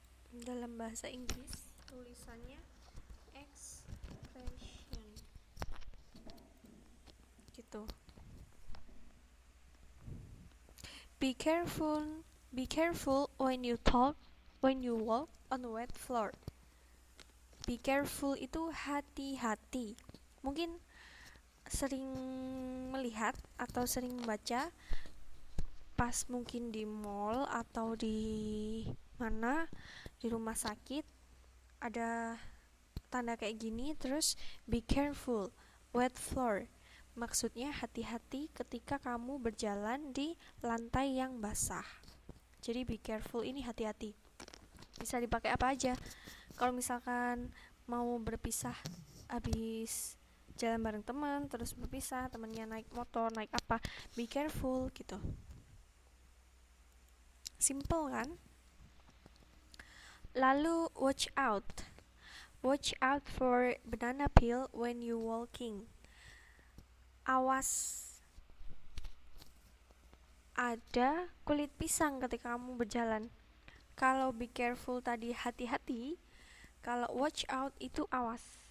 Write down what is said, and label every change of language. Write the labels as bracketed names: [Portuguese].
[Indonesian] Dalam bahasa Inggris tulisannya expression gitu. [English] Be careful when you talk, when you walk on wet floor. [Indonesian] Be careful itu hati-hati. Mungkin sering melihat atau sering membaca pas mungkin di mall atau di mana, di rumah sakit ada tanda kayak gini, terus [English] be careful wet floor. [Indonesian] Maksudnya hati-hati ketika kamu berjalan di lantai yang basah. Jadi be careful ini hati-hati. Bisa dipakai apa aja. Kalau misalkan mau berpisah habis jalan bareng teman, terus berpisah, temannya naik motor, naik apa, be careful gitu. Simple kan? Lalu watch out. [English] Watch out for banana peel when you walking. [Indonesian] Awas ada kulit pisang ketika kamu berjalan. Kalau be careful tadi hati-hati, kalau watch out itu awas.